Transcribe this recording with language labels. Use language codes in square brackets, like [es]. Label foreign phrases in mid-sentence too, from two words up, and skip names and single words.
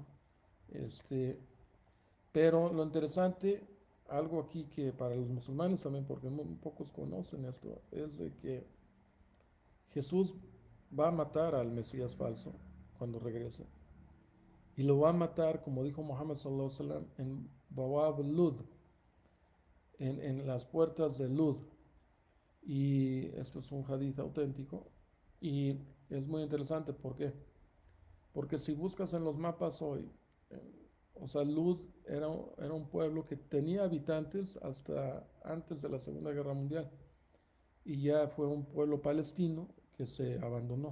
[es] Este, pero lo interesante, algo aquí que para los musulmanes también, porque muy pocos conocen esto, es de que Jesús va a matar al Mesías falso cuando regrese. Y lo va a matar, como dijo Muhammad [ar] صلى الله عليه وسلم, [es] en Bawab Lud, en las puertas de Lud. Y esto es un hadith auténtico. Y es muy interesante, ¿por qué? Porque si buscas en los mapas hoy, eh, o sea, Lud era un pueblo que tenía habitantes hasta antes de la Segunda Guerra Mundial y ya fue un pueblo palestino que se abandonó.